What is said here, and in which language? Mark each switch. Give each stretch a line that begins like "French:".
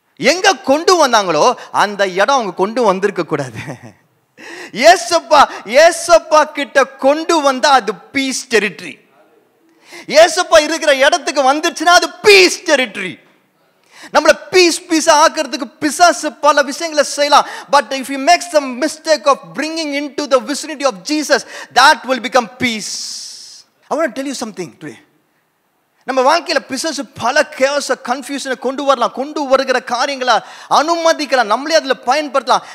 Tamil: எங்க கொண்டு வந்தாங்களோ அந்த இடம் அவங்க கொண்டு வந்திருக்க கூடாது. ஏசப்பா கிட்ட கொண்டு வந்தா அது பீஸ் டெரிட்டரி. ஏசப்பா இருக்கிற இடத்துக்கு வந்துச்சுன்னா அது பீஸ் டெரிட்டரி. நம்மள பீஸா ஆக்கிறதுக்கு பிசாசு பல விஷயங்களை செய்யலாம்.
English: But if you make some mistake of bringing into the vicinity of Jesus, that will become peace. I want to tell you something today.
Tamil: நம்ம வாழ்க்கையில பிசாசு பல chaos, confusion கொண்டு வரலாம், கொண்டு வருகிற காரியங்களை அனுமதிக்கலாம், நம்மளே அதுல பயன்படுத்தலாம்.